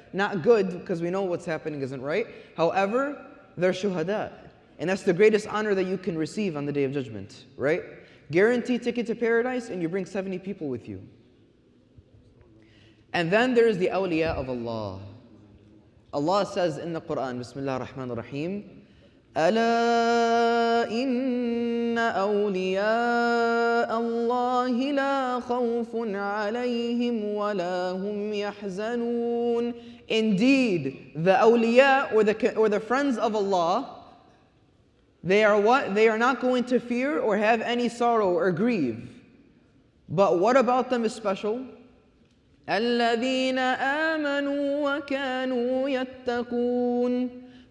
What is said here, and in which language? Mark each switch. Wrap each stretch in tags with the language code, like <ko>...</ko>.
<en>Not good, because we know what's happening isn't right. However, they're shuhada. And that's the greatest honor that you can receive on the Day of Judgment, right? Guaranteed ticket to paradise, and you bring 70 people with you. And then there's the awliya of Allah. Allah says in the Quran,</en> <ar>Bismillah ar-Rahman ar-Rahim, أَلَا إِنَّ أَوْلِيَاءَ اللَّهِ لَا خَوْفٌ عَلَيْهِمْ وَلَا هُمْ يَحْزَنُونَ.</ar> <en>Indeed, the awliya or the friends of Allah, they are what? They are not going to fear or have any sorrow or grieve. But what about them is special?</en> <ar>الَّذِينَ آمَنُوا وَكَانُوا يَتَّقُونَ.</ar>